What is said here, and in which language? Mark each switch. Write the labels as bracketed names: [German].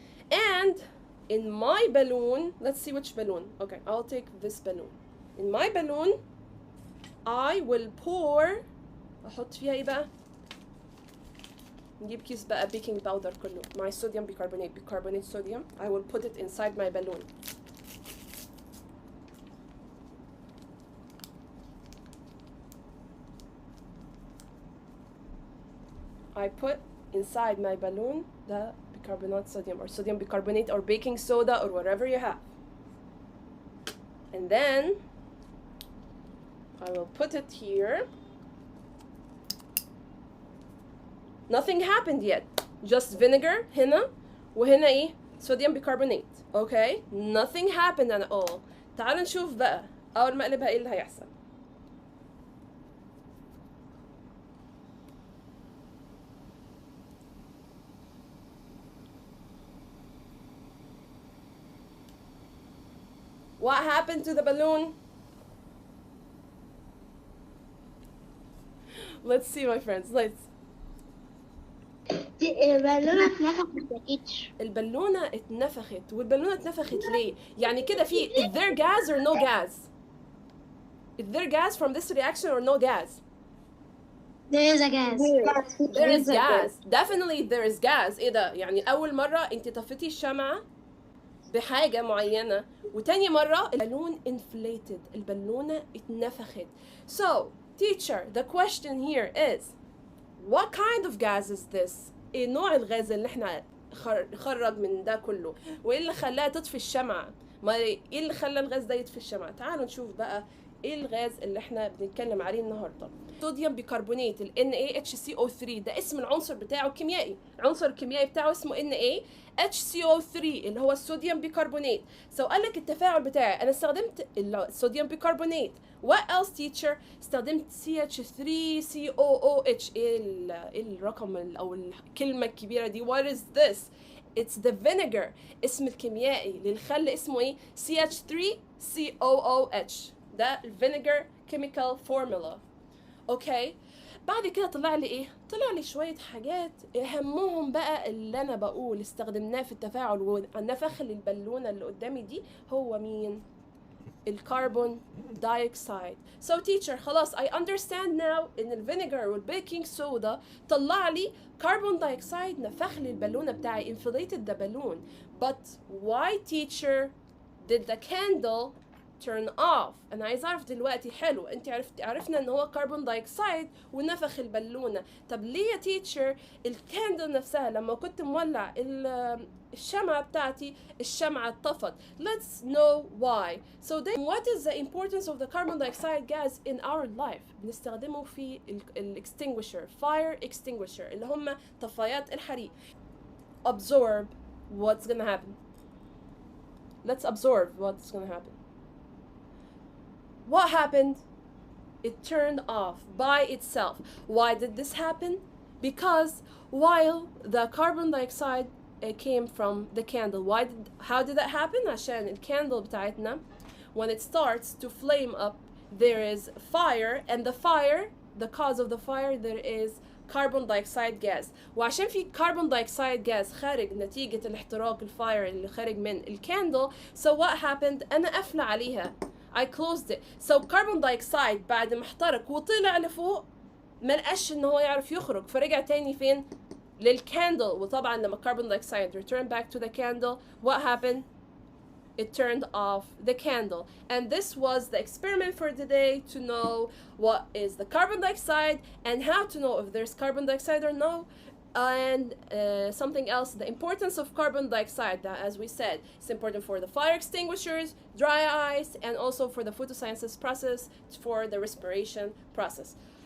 [English] And in my balloon, let's see which balloon. Okay, I'll take this balloon. In my balloon, I will pour. [Arabic] أحط فيها إيه بقى؟ نجيب كيس بقى baking powder كله. [English] My sodium bicarbonate sodium. I will put it inside my balloon. I put inside my balloon the bicarbonate sodium or sodium bicarbonate or baking soda or whatever you have. And then I will put it here. Nothing happened yet. Just vinegar [Arabic] هنا وهنا ايه؟ [English] sodium bicarbonate. Okay? Nothing happened at all. [Arabic] تعالوا نشوف بقى أول ما أقلبها ايه اللي هيحصل. [English] What happened to the balloon? Let's see my friends. Let's. [Arabic] البالونة اتنفخت يا تيتشر. البالونة اتنفخت. والبالونة اتنفخت ليه؟ يعني كده في [English] is there gas or no gas? Is there gas from this reaction or no gas? There is a gas. There is gas. Definitely there is gas. [Arabic] ايه ده؟ يعني أول مرة انت طفتي الشمعة بحاجة معينة، وتاني مرة البالون [English] inflated. [Arabic] البالونة اتنفخت. [English] So, teacher, the question here is what kind of gas is this? [Arabic] ايه نوع الغاز اللي احنا خرج من ده كله؟ وايه اللي خلاها تطفي الشمعة؟ ما ايه اللي خلى الغاز ده يطفي الشمعة؟ تعالوا نشوف بقى ايه الغاز اللي احنا بنتكلم عليه النهارده. صوديوم بيكربونات ال NaHCO3 ده اسم العنصر بتاعه الكيميائي. العنصر الكيميائي بتاعه اسمه NaHCO3 اللي هو الصوديوم بيكربونات. قال لك التفاعل بتاعي انا استخدمت الصوديوم بيكربونات. [English] What else teacher؟ [Arabic] استخدمت [English] CH3COOH. [Arabic] ايه الرقم او الكلمة الكبيرة دي؟ [English] What is this؟ It's the vinegar. [Arabic] اسم الكيميائي للخل اسمه ايه؟ CH3COOH. [English] ده الفينيجر chemical formula. [Arabic] اوكي، بعد كده طلع لي ايه؟ طلع لي شويه حاجات اهمهم بقى اللي انا بقول استخدمناه في التفاعل ونفخ البالونه اللي قدامي دي هو مين؟ الكربون دايوكسيد. [English] So teacher [Arabic] خلاص [English] I understand now [Arabic] ان الفينيجر والبيكنج سودا طلع لي كربون دايوكسيد نفخ لي البالونه بتاعي [English] inflated the balloon. But why teacher did the candle turn off؟ [Arabic] انا عايز اعرف دلوقتي. حلو، انت عرفنا ان هو كربون دايوكسيد ونفخ البالونه. طب ليه يا تيتشر الكاندل نفسها لما كنت مولع الشمعة بتاعتي الشمعة اتطفت؟ [English] Let's know why. So then what is the importance of the carbon dioxide gas in our life؟ [Arabic] بنستخدمه في [English] extinguisher, fire extinguisher [Arabic] اللي هم طفايات الحريق. [English] Absorb what's gonna happen. Let's absorb what's gonna happen. What happened? It turned off by itself. Why did this happen? Because while the carbon dioxide came from the candle. How did that happen? [Arabic] عشان الكاندل بتاعتنا [English] when it starts to flame up there is fire, and the cause of the fire there is carbon dioxide gas. [Arabic] وعشان في carbon dioxide gas خارج نتيجة الاحتراق الفاير اللي خارج من الكاندل. [English] So what happened؟ [Arabic] أنا قافلة عليها. [English] I closed it. [Arabic] So carbon dioxide بعد ما احترق وطلع لفوق ما لقاش ان هو يعرف يخرج، فرجع تاني فين؟ للكاندل. وطبعا لما [English] carbon dioxide returned back to the candle, what happened? It turned off the candle. And this was the experiment for today, to know what is the carbon dioxide and how to know if there's carbon dioxide or no. And something else, the importance of carbon dioxide, that as we said, it's important for the fire extinguishers, dry ice, and also for the photosynthesis process, for the respiration process.